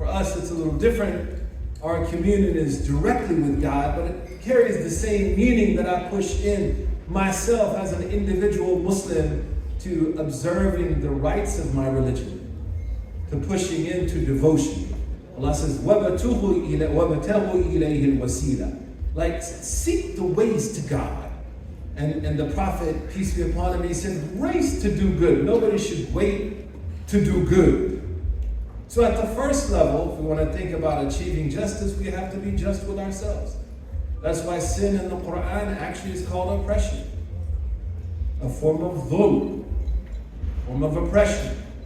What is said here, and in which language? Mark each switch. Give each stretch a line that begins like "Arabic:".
English: For us, it's a little different. Our communion is directly with God, but it carries the same meaning that I push in myself as an individual Muslim to observing the rites of my religion, to pushing into devotion. Allah says,
Arabic: وَابْتَغُوا إِلَيْهِ الْوَسِيلَةِ.
English: Like, seek the ways to God. And the Prophet, peace be upon him, he said, race to do good. Nobody should wait to do good. So at the first level, if we want to think about achieving justice, we have to be just with ourselves. That's why sin in the Quran actually is called oppression. A form of dhulm, a form of oppression.